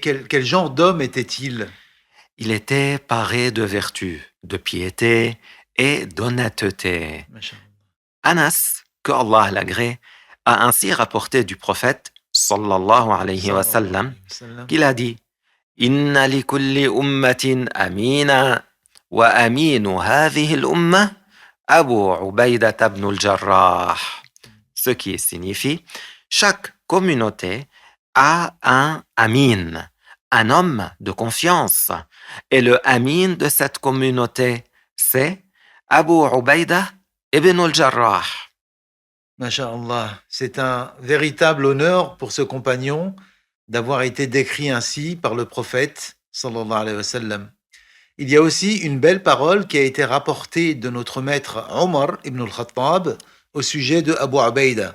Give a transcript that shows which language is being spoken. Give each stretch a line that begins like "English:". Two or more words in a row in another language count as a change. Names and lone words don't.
French: Quel genre d'homme était-il? Il était paré de vertu, de piété et d'honnêteté. Anas, que Allah l'agrée, a ainsi rapporté du prophète
Arabic: صلى الله عليه وسلم
French: qu'il a dit
Arabic: إن لكل أمة أمينا وأمين هذه الأمة
French: Abu Ubaïda ibn al-Jarrah, ce qui signifie chaque communauté a un amin, un homme de confiance, et le amin de cette communauté, c'est Abu Ubaïda ibn al-Jarrah. Masha'Allah, c'est un véritable honneur pour ce compagnon d'avoir été décrit ainsi par le prophète
Arabic: صلى الله عليه وسلم.
French: Il y a aussi une belle parole qui a été rapportée de notre maître Omar ibn al-Khattab au sujet de Abu Ubaïda.